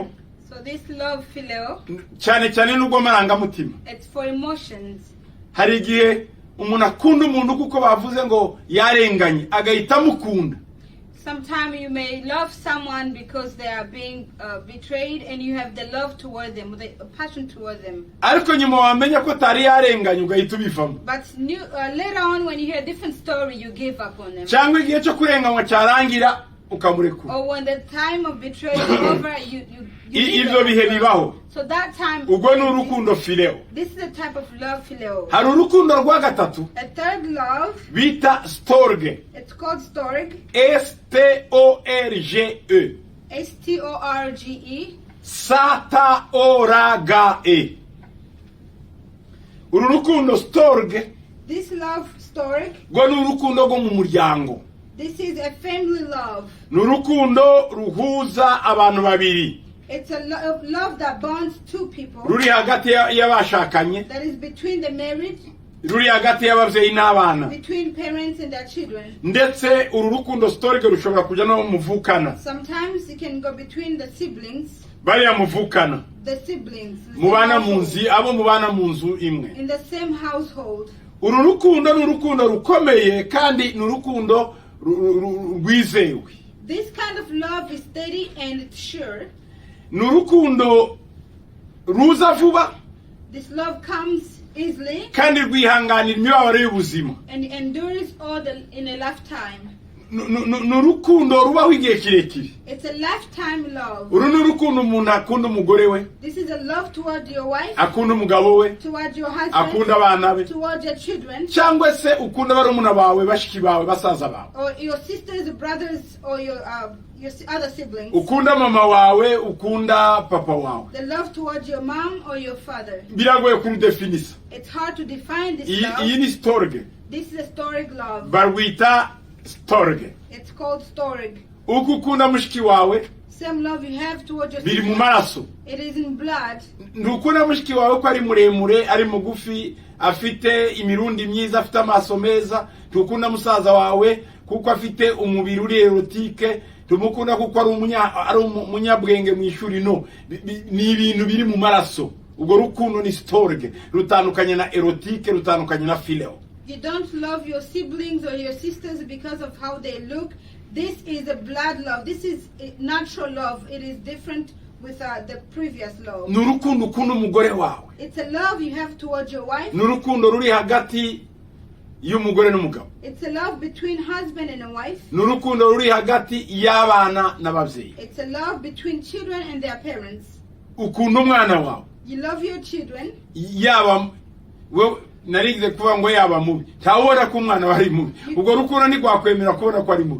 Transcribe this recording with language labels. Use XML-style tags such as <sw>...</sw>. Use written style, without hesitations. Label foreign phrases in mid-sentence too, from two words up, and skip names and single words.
<en>So this love, phileo,</en> <rw>cyane cyane n'ubwo marangamutima.</rw> <en>it's for emotions.</en> <rw>Hari igihe umuntu akunda umuntu kuko bavuze ngo yarenganye, agahita amukunda.</rw> <en>Sometimes you may love someone because they are being betrayed, and you have the love toward them, the passion toward them.</en> <rw>Ariko nyuma wamenya ko tari yarenganye ugahita ubivamo.</rw> <en>But later on, when you hear a different story, you give up on them.</en> <rw>Cyangwa igihe cyo kurenganywa cyarangira ukamurekura.</rw> <en>Or when the time of betrayal is over, you leave</en> <rw>Ibyo bihe</rw> <en>them.</en> <rw>bibaho.</rw> <en>So that time,</en> <rw>Ubwo ni urukundo fileo.</rw> <en>this is the type of love, phileo.</en> <rw>Hari urukundo rwa gatatu</rw> <en>A third love,</en> <rw>bita storge.</rw> <en>it's called storge, STORGE. STORGE.</en> <rw>SATAORAGE. Uru rukundo storge</rw> <en>This love, storge,</en> <rw>rwo ni urukundo rwo mu muryango.</rw> <en>this is a family love.</en> <rw>Ni urukundo ruhuza abantu babiri.</rw> <en>It's a love that bonds two people,</en> <rw>Ruri hagati y'abashakanye,</rw> <en>that is between the married,</en> <rw>ruri hagati y'abavyeyi n'abana.</rw> <en>between parents and their children.</en> <rw>Ndetse uru rukundo storge rushobora kujya no muvukana.</rw> <en>Sometimes it can go between the siblings,</en> <rw>Bariya muvukana.</rw> <en>the siblings, the same</en> <rw>Mubana</rw> <en>household,</en> <rw>munzi, abo mubana munzu imwe.</rw> <en>in the same household.</en> <rw>Uru rukundo ni urukundo rukomeye kandi ni urukundo rwizewe.</rw> <en>This kind of love is steady and it's sure.</en> <rw>Ni urukundo ruza vuba</rw> <en>This love comes easily</en> <rw>kandi rwihanganira imibabaro y'ubuzima.</rw> <en>and endures all in a lifetime.</en> <rw>Ni urukundo rubaho igihe kirekire.</rw> <en>It's a lifetime love.</en> <rw>Uru ni urukundo umuntu akunda umugore we,</rw> <en>This is a love toward your wife,</en> <rw>akunda umugabo we,</rw> <en>toward your</en> <rw>akunda</rw> <en>husband,</en> <rw>abana be,</rw> <en>toward your children,</en> <rw>cyangwa se ukunda barumuna bawe, bashiki bawe, basaza bawe.</rw> <en>or your sisters, brothers, or your other siblings.</en> <rw>Ukunda mama wawe, ukunda papa wawe.</rw> <en>The love toward your mom or your father.</en> <rw>Biragoye kurudefinisa.</rw> <en>It's hard to define this</en> <rw>Iyi</rw> <en>love.</en> <rw>ni storge.</rw> <en>This is a storge love.</en> <rw>Barwita storge.</rw> <en>It's called storge.</en> <rw>Uko ukunda mushiki wawe</rw> <en>Same love you have toward your</en> <rw>biri mu</rw> <en>siblings.</en> <rw>maraso.</rw> <en>It is in blood.</en> <rw>Ntukunda mushiki wawe ko ari muremure, ari mugufi, afite imirundi myiza, afite amaso meza. Ntukunda musaza wawe kuko afite umubiri uri erotike. Tumukunda kuko ari umunyabwenge mu ishuri. No, ni ibintu biri mu maraso. ubwo rukundo ni storge, rutandukanye na erotike, rutandukanye na phileo.</rw> <en>You don't love your siblings or your sisters because of how they look. This is a blood love. This is a natural love. It is different with the previous love.</en> <rw>Nurukundo ukunda umugore wawe.</rw> <en>It's a love you have towards your wife.</en> <rw>Nurukundo ruri hagati y'umugore n'umugabo.</rw> <en>It's a love between husband and a wife.</en> <rw>Nurukundo ruri hagati y'abana n'abavyeyi.</rw> <en>It's a love between children and their parents.</en> <rw>Ukunda umwana wawe.</rw> <en>You love your children.</en> <rw>Yaba narigize kuvuga ngo yaba mubi, ntawubona ko umwana wari mubi, ubwo rukundo ntigwakwemera kubona ko ari mubi.</rw>